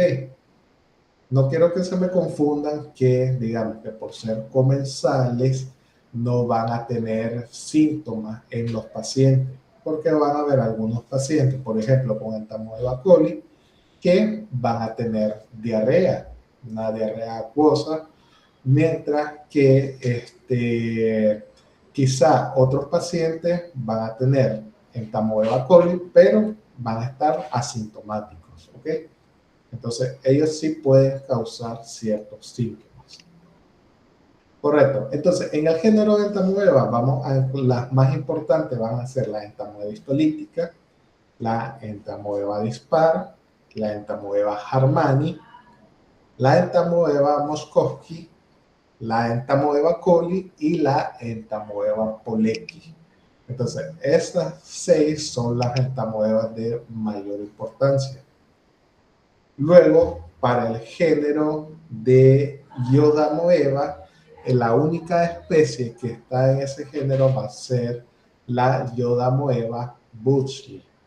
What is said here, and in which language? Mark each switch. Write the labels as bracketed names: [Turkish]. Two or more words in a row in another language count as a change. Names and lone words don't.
[Spanish] No quiero que se me confundan que, digamos, que por ser comensales no van a tener síntomas en los pacientes, porque van a haber algunos pacientes, por ejemplo, con Entamoeba coli, que van a tener diarrea, una diarrea acuosa, mientras que quizá otros pacientes van a tener Entamoeba coli, pero van a estar asintomáticos, ¿ok? Entonces, ellos sí pueden causar ciertos síntomas. Correcto. Entonces, en el género de entamoeba, las más importantes van a ser la entamoeba histolítica, la entamoeba dispar, la entamoeba Harmani, la entamoeba Moscovski, la entamoeba coli y la entamoeba Polecki. Entonces, estas 6 son las entamoebas de mayor importancia. Luego, para el género de Iodamoeba, la única especie que está en ese género va a ser la Iodamoeba butzschii.